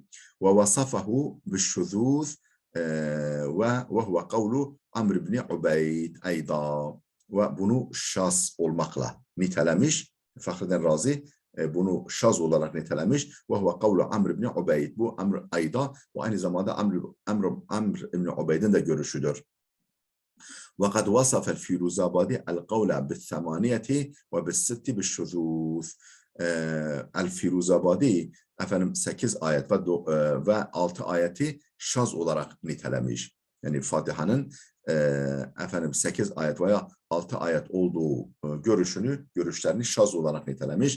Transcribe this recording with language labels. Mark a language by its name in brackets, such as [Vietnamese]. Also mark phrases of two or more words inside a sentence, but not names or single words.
[Arabic] ووصفه بالشذوذ وهو قول عمرو بن عبيد أيضا. [Turkish] Ve bunu şaz olmakla nitelemiş. Fahrettin Razi bunu şaz olarak nitelemiş. [Arabic] وهو قول عمرو بن عبيد. [Turkish] Bu Amr ayda ve aynı zamanda Amr ibn Ubeyd'in de görüşüdür. [Arabic] وقد وصف الفيروزابادي القول بالثمانية وبالست بالشذوذ. [Turkish] El-Firuzabadi efendim 8 ayet ve 6 ayeti şaz olarak nitelemiş. Yani Fatiha'nın efendim 8 ayet veya 6 ayet olduğu görüşlerini şaz olarak nitelemiş.